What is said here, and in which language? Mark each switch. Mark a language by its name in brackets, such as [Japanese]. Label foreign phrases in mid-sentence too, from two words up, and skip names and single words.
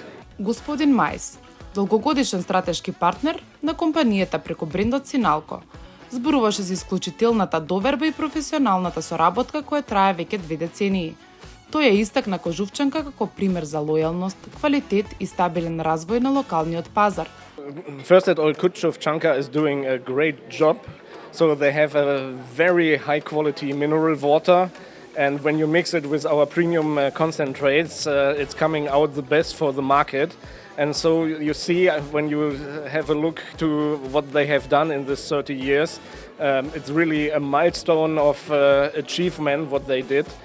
[Macedonian] Господин Мајс, долгогодишен стратешки партнер на компанијата преку брендот Синалко, зборуваше за исклучителната доверба и професионалната соработка која трае веќе 2 децении. Тој ја истакна Кажувчанка како пример за лојалност, квалитет и стабилен развој на локалниот пазар. [English] First at all, Кажувчанka is doing a great job. So they have a very high quality mineral water, and when you mix it with our premium concentrates, it's coming out the best for the market. And so you see, when you have a look to what they have done in this 30 years, it's really a milestone of achievement what they did.